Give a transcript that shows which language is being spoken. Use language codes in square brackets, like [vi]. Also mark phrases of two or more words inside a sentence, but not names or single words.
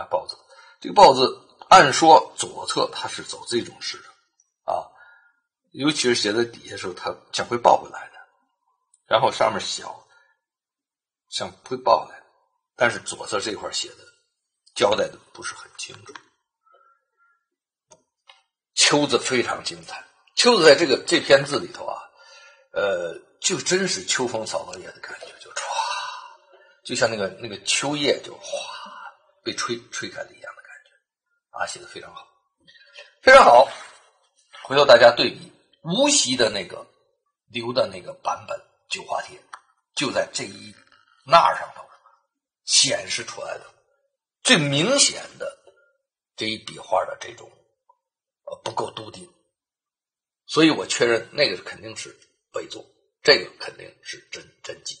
[zh] 豹子，这个豹子按說左側它是走这種式的啊，尤其是写在底下的時候，它像會抱回來的，然後上面小，像會抱回來的，但是左側這塊寫的交代的不是很清楚。秋子非常精彩，秋子在這篇字裡頭啊，就真是秋風掃落葉的感覺，就唰，就像那個秋葉就嘩被吹開了一樣的感覺啊，寫得非常好，非常好。回頭大家對比無錫的那個留的那個版本九華帖，就在這一捺上頭顯示出來的最明顯的這一筆畫的這種不夠篤定，所以我確認那個肯定是偽作，這個肯定是真跡。